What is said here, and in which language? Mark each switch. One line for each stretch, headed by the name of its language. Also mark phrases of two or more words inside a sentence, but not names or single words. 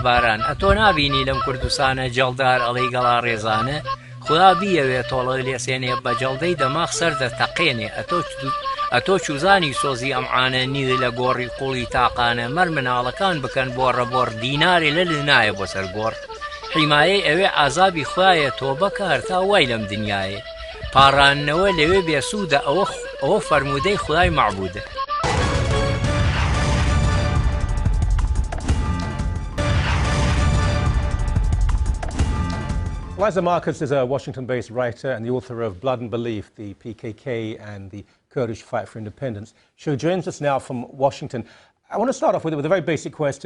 Central Kurdish: باران ئەتۆ نابینی لەم کوردستانە جەڵدار ئەڵەی گەڵا ڕێزانە خدا بیەوێ تۆڵە لێسێنێ بە جەڵدەی دەماغ سەردە تەقێنێ ئەتۆ چوزانی سۆزی ئەمعانە نیر لە گۆڕی قوڵی تاقانە مەر مناڵەکان بکەن بۆ ڕەبۆڕ دینارێ لە لنایە بۆ سەر گۆڕ حیمایەی ئەوێ ئازابی خوایە تۆ بەکار تا وای لەم دنیایە پاڕانەوە لەوێ بێسوودە ئەوە فەرمودەی خدای معبودە
English: Liza Marcus is a Washington-based writer and the author of Blood and Belief, the PKK and the Kurdish Fight for Independence. She joins us now from Washington. I want to start off with a very basic question.